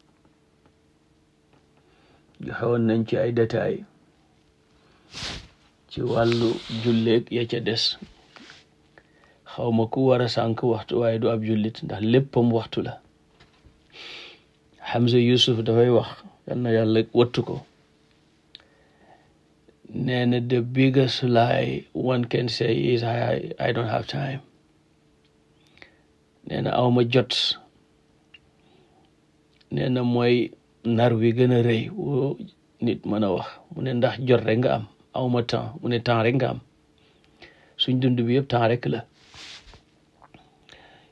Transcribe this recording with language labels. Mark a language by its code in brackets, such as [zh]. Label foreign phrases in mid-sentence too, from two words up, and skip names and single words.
[wo] joxewoon nañ ci ay détails ci wàllu julleeg ya ca des. xawma ku war a sànk waxtu waaye du ab jullit, ndax léppam waxtu la. Hamza Yusuf dafay wax, yal na yàlla wattu ko, nee na [en] the biggest lie one can say is I don't have time. [wo] nee na awma jot. nee na mooy nar wi gën a rëy woo nit mën a wax. mu ne ndax jot rek nga am, awma temps. mu ne temps rek nga am. suñ dund bi yëpp temps rek la.